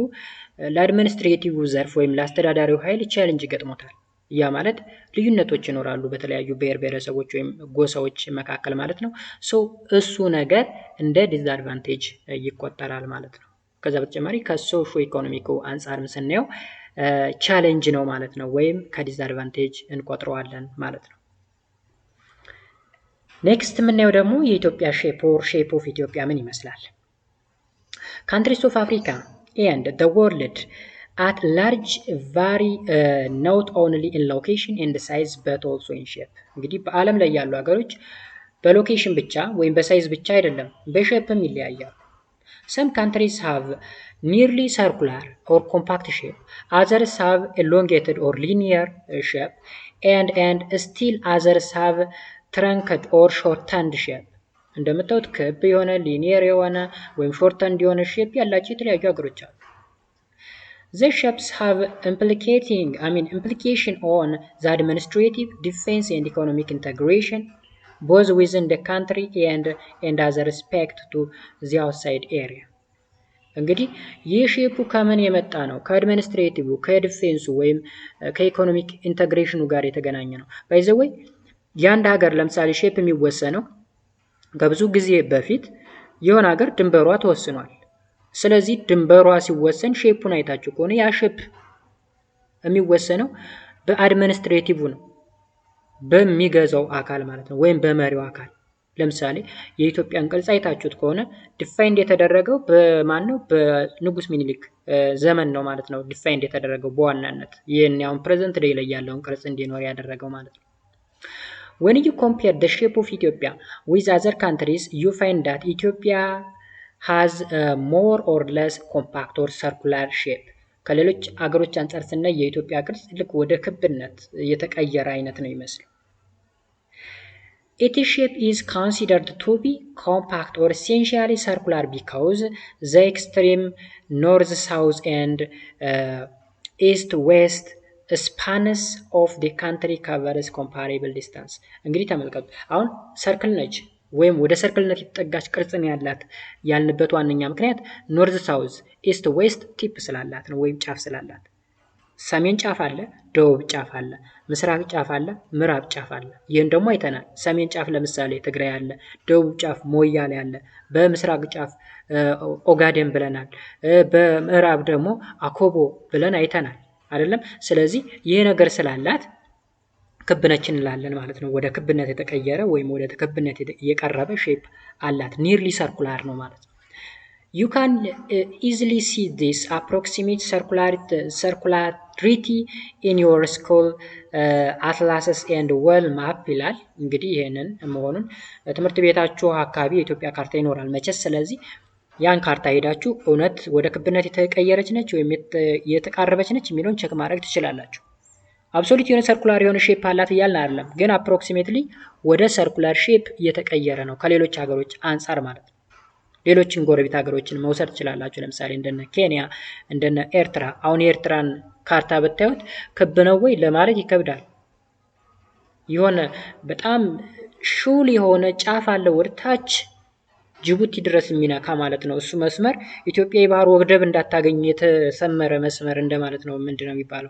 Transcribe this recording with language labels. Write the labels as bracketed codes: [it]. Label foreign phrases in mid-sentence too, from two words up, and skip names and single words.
[am] ለአድሚኒስትሬቲቭ ዘርፍ ወይም ለአስተዳዳሪው ኃይል ቻሌንጅ ይገጥሞታል። ያ ማለት ልዩነቶች ይኖራሉ በተለያዩ ብሔር ብሔረሰቦች ወይም ጎሳዎች መካከል ማለት ነው። እሱ ነገር እንደ ዲስአድቫንቴጅ ይቆጠራል ማለት ነው። ከዛ በተጨማሪ ከሶሾ ኢኮኖሚኩ አንጻርም ስናየው ቻሌንጅ ነው ማለት ነው፣ ወይም ከዲስአድቫንቴጅ እንቆጥረዋለን ማለት ነው። ኔክስት የምናየው ደግሞ የኢትዮጵያ [en] shape of Ethiopia [am] ምን ይመስላል? [en] countries of Africa and the world at large vary not only in location and size but also in shape። [am] እንግዲህ በዓለም ላይ ያሉ ሀገሮች በሎኬሽን ብቻ ወይም በሳይዝ ብቻ አይደለም በሼፕም ይለያያሉ። [en] some countries have nearly circular or compact shape, others have elongated or linear shape, and still others have truncate or shortened shape። [am] እንደምታዩት ክብ የሆነ ሊኒየር የሆነ ወይም ሾርተንድ የሆነ ሼፕ ያላቸው የተለያዩ ሀገሮች አሉ። [en] These shapes have implication on the administrative, defense and economic integration both within the country and as a respect to the outside area። [am] እንግዲህ ይህ ሼፑ ከምን የመጣ ነው? ከአድሚኒስትሬቲቭ፣ ከዲፌንሱ ወይም ከኢኮኖሚክ ኢንተግሬሽኑ ጋር የተገናኘ ነው። [en] by the way [am] የአንድ ሀገር ለምሳሌ ሼፕ የሚወሰነው ከብዙ ጊዜ በፊት የሆነ ሀገር ድንበሯ ተወስኗል። ስለዚህ ድንበሯ ሲወሰን ሼፑን አይታችሁ ከሆነ ያ ሼፕ የሚወሰነው በአድሚኒስትሬቲቭ ነው፣ በሚገዛው አካል ማለት ነው፣ ወይም በመሪው አካል። ለምሳሌ የኢትዮጵያን ቅርጽ አይታችሁት ከሆነ ዲፋይንድ የተደረገው በማን ነው? በንጉስ ሚኒሊክ ዘመን ነው ማለት ነው ዲፋይንድ የተደረገው በዋናነት ይህን ያውን [en] present day [am] ላይ ያለውን ቅርጽ እንዲኖር ያደረገው ማለት ነው። [en] when you compare the shape of Ethiopia with other countries you find that Ethiopia has a more or less compact or circular shape [am] ከሌሎች አገሮች አንጻር ስናይ የኢትዮጵያ ቅርጽ ልክ ወደ ክብነት የተቀየረ አይነት ነው ይመስል። [en] Its shape is considered to be compact or essentially circular because the extreme north-south and east-west spans of the country covers comparable distance። [am] እንግዲህ ተመልከቱ አሁን ሰርክል ነች ወይም ወደ ሰርክልነት የተጠጋች ቅርጽን ያላት ያልንበት ዋነኛ ምክንያት [en] north south east west tip [am] ስላላት ነው ወይም ጫፍ ስላላት። ሰሜን ጫፍ አለ፣ ደቡብ ጫፍ አለ፣ ምስራቅ ጫፍ አለ፣ ምዕራብ ጫፍ አለ። ይህን ደግሞ አይተናል። ሰሜን ጫፍ ለምሳሌ ትግራይ አለ፣ ደቡብ ጫፍ ሞያሌ አለ፣ በምስራቅ ጫፍ ኦጋዴን ብለናል፣ በምዕራብ ደግሞ አኮቦ ብለን አይተናል አይደለም። ስለዚህ ይህ ነገር ስላላት ክብነች እንላለን ማለት ነው። ወደ ክብነት የተቀየረ ወይም ወደ ክብነት የቀረበ ሼፕ አላት። [en] nearly circular [am] ነው ማለት ነው። [en] You can easily see this approximate circularity in your school atlases and world map [am] ይላል። እንግዲህ ይሄንን መሆኑን ትምህርት ቤታችሁ አካባቢ የኢትዮጵያ ካርታ ይኖራል መቼስ። ስለዚህ ያን ካርታ ሄዳችሁ እውነት ወደ ክብነት የተቀየረች ነች ወይም የተቃረበች ነች የሚለውን ቼክ ማድረግ ትችላላችሁ። አብሶሉት የሆነ ሰርኩላር የሆነ ሼፕ አላት እያልን አይደለም፣ ግን አፕሮክሲሜትሊ ወደ [en] circular shape [am] እየተቀየረ ነው ከሌሎች ሀገሮች አንጻር ማለት ነው። ሌሎችን ጎረቤት ሀገሮችን መውሰድ ትችላላችሁ። ለምሳሌ እንደነ ኬንያ፣ እንደነ ኤርትራ። አሁን የኤርትራን ካርታ ብታዩት ክብ ነው ወይ ለማለት ይከብዳል። የሆነ በጣም ሹል የሆነ ጫፍ አለው ወደ ታች ጅቡቲ ድረስ የሚነካ ማለት ነው። እሱ መስመር ኢትዮጵያ የባህር ወደብ እንዳታገኝ የተሰመረ መስመር እንደማለት ነው። ምንድነው የሚባለው?